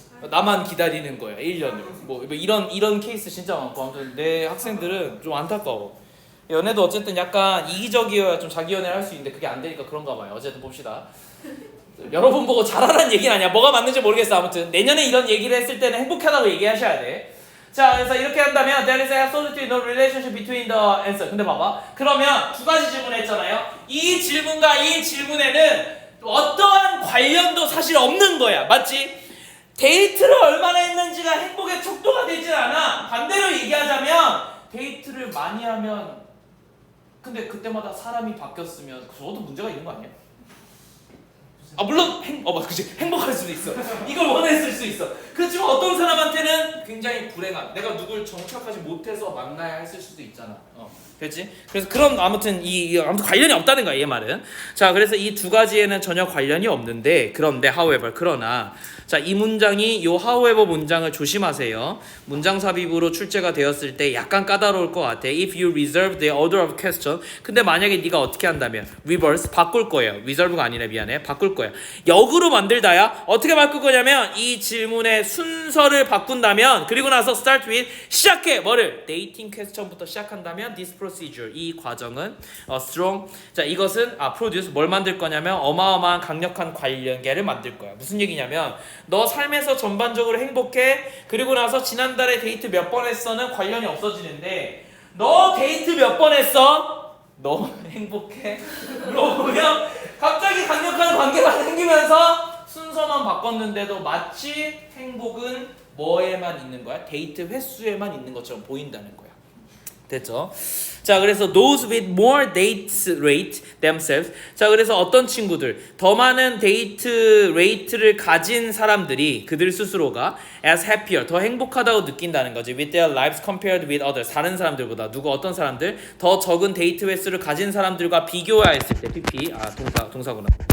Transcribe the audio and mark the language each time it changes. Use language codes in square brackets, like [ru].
[ko] 나만 기다리는 거야. 1년을. 뭐 이런 케이스 진짜 많고. 아무튼 내 학생들은 좀 안타까워. 연애도 어쨌든 약간 이기적이어야 좀 자기 연애를 할 수 있는데 그게 안 되니까 그런가 봐요. 어쨌든 봅시다. 여러분 보고 잘하라는 얘기는 아니야. 뭐가 맞는지 모르겠어. 아무튼 내년에 이런 얘기를 했을 때는 행복하다고 얘기하셔야 돼. 자, 그래서 이렇게 한다면 [en] there is absolutely no relationship between the answer. [ko] 근데 봐봐. 그러면 두 가지 질문했잖아요. 이 질문과 이 질문에는 어떠한 관련도 사실 없는 거야. 맞지? 데이트를 얼마나 했는지가 행복의 척도가 되진 않아. 반대로 얘기하자면 데이트를 많이 하면 근데 그때마다 사람이 바뀌었으면 그것도 문제가 있는 거 아니야? 물론 그치, 행복할 수도 있어. 이걸 원했을 수 있어. 그렇지만 어떤 사람한테는 굉장히 불행한, 내가 누굴 정착하지 못해서 만나야 했을 수도 있잖아. 그렇지? 그래서 그런 아무튼 아무튼 관련이 없다는 거야, 얘 말은. 자, 그래서 이 두 가지에는 전혀 관련이 없는데 그런데 however 그러나 자, 이 문장이 요 however 문장을 조심하세요. 문장 삽입으로 출제가 되었을 때 약간 까다로울 것 같아. [en] If you reserve the order of question. [ko] 근데 만약에 네가 어떻게 한다면 reverse 바꿀 거예요. reserve가 아니라 미안해. 바꿀 거야. 역으로 만들다야. 어떻게 바꿀 거냐면 이 질문의 순서를 바꾼다면 그리고 나서 [en] start with [ko] 시작해. 뭐를? [en] dating question [ko] 부터 시작한다면 [en] this procedure [ko] 이 과정은 strong 자 이것은 produce 뭘 만들 거냐면 어마어마한 강력한 관련계를 만들 거야. 무슨 얘기냐면 너 삶에서 전반적으로 행복해. 그리고 나서 지난달에 데이트 몇 번 했어는 관련이 없어지는데 너 데이트 몇 번 했어? 너 행복해? 물어보면 갑자기 강력한 관계가 생기면서 순서만 바꿨는데도 마치 행복은 뭐에만 있는 거야? 데이트 횟수에만 있는 것처럼 보인다는 거야. 됐죠? 자, 그래서 [en] those with more dates rate themselves. [ko] 자, 그래서 어떤 친구들 더 많은 데이트 레이트를 가진 사람들이 그들 스스로가 [en] as happier [ko] 더 행복하다고 느낀다는 거지. [en] with their lives compared with others [ko] 다른 사람들보다 누구 어떤 사람들 더 적은 데이트 횟수를 가진 사람들과 비교했을 때 PP 동사구나.